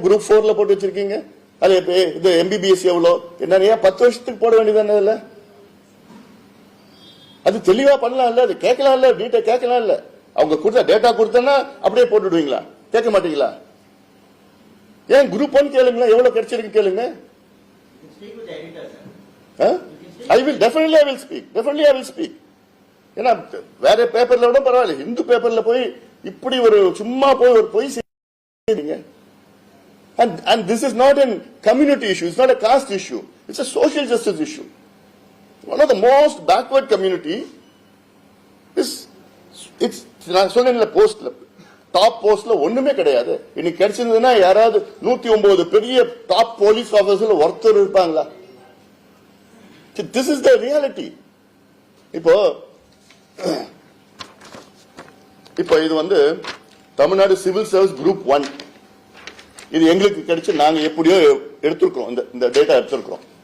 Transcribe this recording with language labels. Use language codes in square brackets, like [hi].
[ta] Group 4ல போட்டு வச்சிருக்கீங்க. அது இது MBBS எவ்வளவு என்ன 10 வருஷத்துக்கு போட வேண்டியதானே? இல்ல அது தெளிவா பண்ணலாம் இல்ல, அது கேட்கலாம் இல்ல, டீட்டெயில் கேட்கலாம் இல்ல. அவங்க கொடுத்த டேட்டா கொடுத்தா அப்படியே போட்டுடுவீங்களா? கேட்க மாட்டீங்களா? ஏன் குரூப் 1 கேளுங்க, எவ்வளவு கிடைச்சிருக்கு கேளுங்க. [en] I will definitely speak. [ta] ஏன்னா வேற பேப்பர்ல விட பரவாயில்ல, இந்து பேப்பர்ல போய் இப்படி ஒரு சும்மா போய் ஒரு பொய் செய்றீங்க. [en] And this is not a community issue, it's not a caste issue, it's a social justice issue. One of the most backward community is, it's [ta] சொன்ன போஸ்ட்ல டாப் போஸ்ட்ல ஒண்ணுமே கிடையாது. இன்னைக்கு கிடைச்சிருந்ததுன்னா யாராவது 109 பெரிய டாப் போலீஸ் ஆபீசர்ல ஒருத்தர் இருப்பாங்களா? [en] This is the reality. [ta] இப்போ இது வந்து தமிழ்நாடு சிவில் சர்வீஸ் குரூப் 1, இது எங்களுக்கு கிடைச்சு நாங்க எப்படியோ எடுத்திருக்கோம், இந்த டேட்டா எடுத்திருக்கோம்.